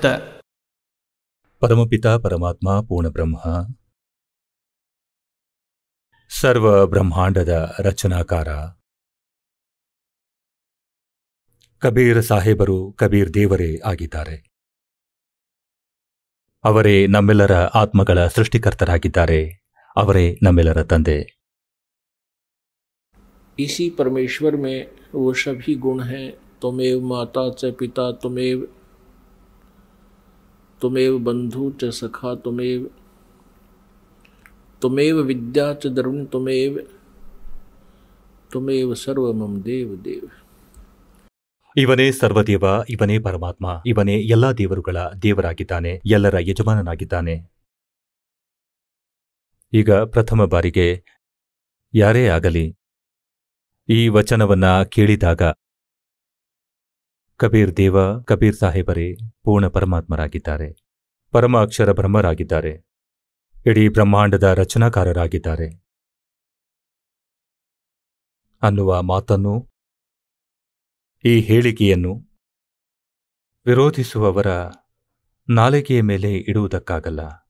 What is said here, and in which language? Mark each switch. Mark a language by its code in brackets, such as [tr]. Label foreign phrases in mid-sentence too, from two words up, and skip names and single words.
[kn] ಪರಮಪಿತ ಪರಮಾತ್ಮ ಪೂರ್ಣಬ್ರಹ್ಮ, ಸರ್ವ ಬ್ರಹ್ಮಾಂಡದ ರಚನಾಕಾರ ಕಬೀರ್ ಸಾಹೇಬರು ಕಬೀರ್ ದೇವರೇ ಆಗಿದ್ದಾರೆ. ಅವರೇ ನಮ್ಮೆಲ್ಲರ ಆತ್ಮಗಳ ಸೃಷ್ಟಿಕರ್ತರಾಗಿದ್ದಾರೆ. ಅವರೇ ನಮ್ಮೆಲ್ಲರ ತಂದೆ. [hi] इसी परमेश्वर में वो सभी गुण हैं. [sa] तुमेव माता च पिता, तुमेव बंधु च सखा, तुमेव विद्या च द्रविण, तुमेव सर्व मम देव देव. [kn] ಇವನೇ ಸರ್ವದೇವ, ಇವನೇ ಪರಮಾತ್ಮ, ಇವನೇ ಎಲ್ಲಾ ದೇವರುಗಳ ದೇವರಾಗಿದ್ದಾನೆ, ಎಲ್ಲರ ಯಜಮಾನನಾಗಿದ್ದಾನೆ. ಈಗ ಪ್ರಥಮ ಬಾರಿಗೆ ಯಾರೇ ಆಗಲಿ ಈ ವಚನವನ್ನ ಕೇಳಿದಾಗ ಕಬೀರ್ ದೇವ, ಕಬೀರ್ ಸಾಹೇಬರೇ ಪೂರ್ಣ ಪರಮಾತ್ಮರಾಗಿದ್ದಾರೆ, ಪರಮ ಅಕ್ಷರ ಬ್ರಹ್ಮರಾಗಿದ್ದಾರೆ, ಇಡೀ ಬ್ರಹ್ಮಾಂಡದ ರಚನಾಕಾರರಾಗಿದ್ದಾರೆ ಅನ್ನುವ ಮಾತನ್ನು, ಈ ಹೇಳಿಕೆಯನ್ನು ವಿರೋಧಿಸುವವರ ನಾಲಿಗೆಯ ಮೇಲೆ ಇಡುವುದಕ್ಕಾಗಲ್ಲ.